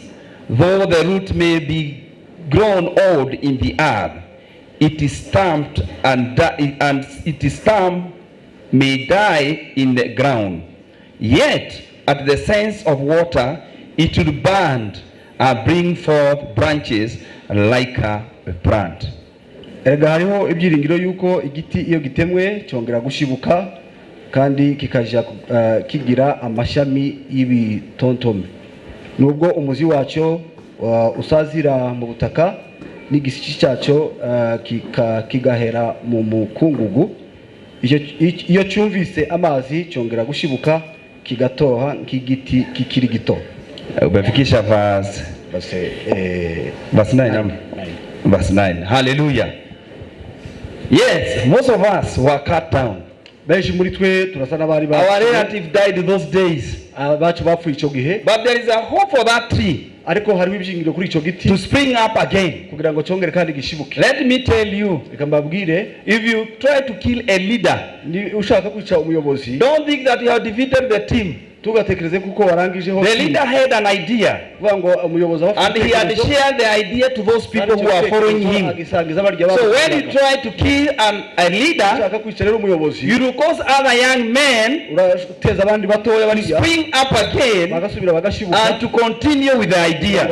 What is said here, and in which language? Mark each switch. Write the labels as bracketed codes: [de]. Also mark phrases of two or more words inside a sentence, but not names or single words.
[en] Though the root may be grown old in the earth, it is stamped and its stamp may die in the ground. Yet at the sense of water it will burn and bring forth branches like a plant. [rw] Erega hariho ibyiringiro yuko igiti iyo gitemwe cyongera gushibuka kandi kikaja kigira amashami y'ibitontome. Nubwo umuzi wacyo usazira mu butaka n'igisi cyacyo kigahera mu mukungugu, iyo cyumvise amazi cyongera gushibuka kigatoha nk'igiti kikiri gito. [sw] Umefikisha verse 9. [en] Verse 9. Hallelujah. Yes, most of us were cut down. [rw] Benshi muri twe turasa n'abari ba. [en] Our relative died those days. [rw] Abacu bapfuye ico gihe. [en] But there is a hope for that tree. [rw] Ariko hari ibyingiro kuri ico giti. [en] To spring up again. [rw] Kugira ngo cyongere kandi gishibuke. [en] Let me tell you. [rw] Reka mbabwire, [en] if you try to kill a leader, [rw] ni ushaka kwica umuyobozi. [en] Don't think that you have defeated the team. [rw] Tugatekereze kuko warangije hose. [en] The leader had an idea. And he had shared the idea to those people who are following him. So when you try to kill a leader, you will cause other young men to spring up again and to continue with the idea.